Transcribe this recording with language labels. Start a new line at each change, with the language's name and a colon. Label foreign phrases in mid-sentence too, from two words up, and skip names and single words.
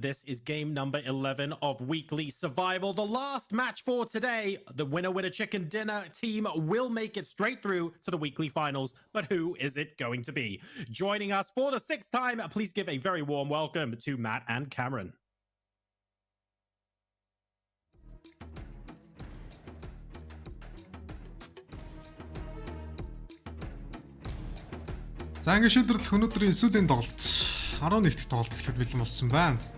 English: This is game number 11 of Weekly Survival. The last match for today. The winner chicken dinner team will make it straight through to the weekly finals. But who is it going to be? Joining us for the 6th time, please give a very warm welcome to Matt and Cameron.
Mongolian: За ингээд шийдвэрлэх өнөөдрийн сүүлийн тоглолт 11 дахь тоглолт эхлэхэд бэлэн болсон байна.